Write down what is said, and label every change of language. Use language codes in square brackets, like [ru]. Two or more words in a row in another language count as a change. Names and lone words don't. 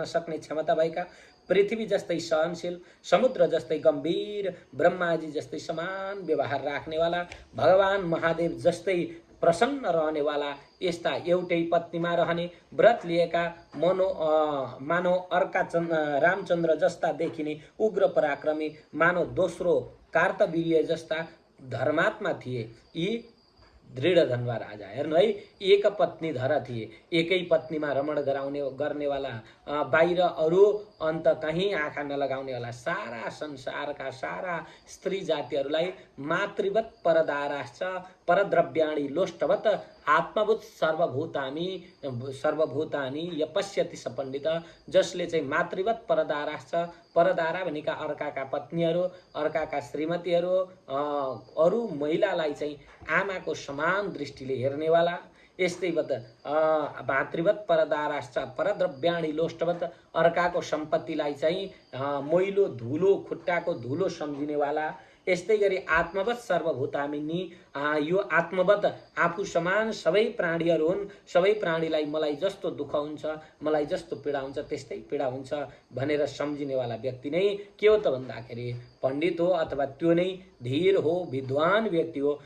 [ne] सक्ने क्षमता भएका, पृथ्वी जस्तै सहनशील, समुद्र जस्तै गम्भीर, ब्रह्माजी जस्तै समान व्यवहार राख्नेवाला, भगवान महादेव जस्तै प्रसन्न रहनेवाला, यस्ता एउटै पत्नीमा रहने, व्रत लिएका, मानव अर्का रामचन्द्र जस्ता देखिने उग्र पराक्रमी, मानव दोस्रो कार्तवीर्य जस्ता धर्मात्मा थिए यी दृढधनुवा राजा। हेर्नु है, एक पत्नी धर थिए, एकै पत्नीमा रमण गर्नेवाला, बाहिर अरू अन्त कहीँ आँखा नलगाउनेवाला, सारा संसारका सारा स्त्री जातिहरूलाई [sa] मातृवत परदाराश्च परद्रव्याणि लोष्टवत आत्मभूत सर्वभूतानि यपश्यति स पण्डित, [ne] जसले चाहिँ [sa] मातृवत परदाराश्च, [ne] परदारा भनेका अर्काका पत्नीहरू, अर्काका श्रीमतीहरू, अरू महिलालाई चाहिँ आमाको समान दृष्टिले हेर्नेवाला, यस्तै [sa] मातृवत परदाराश्च परद्रव्याणि लोष्टवत, [ne] अर्काको सम्पत्तिलाई चाहिँ मैलो धुलो, खुट्टाको धुलो सम्झिनेवाला, यस्तै गरी [sa] आत्मवत सर्वभूतानि, [ne] यो आत्मवत आफू समान सबै प्राणीहरू हुन्, सबै प्राणीलाई मलाई जस्तो दुःख हुन्छ, मलाई जस्तो पीडा हुन्छ त्यस्तै पीडा हुन्छ भनेर सम्झिनेवाला व्यक्ति नै के हो त भन्दाखेरि पण्डित हो अथवा त्यो नै धीर हो, विद्वान व्यक्ति हो।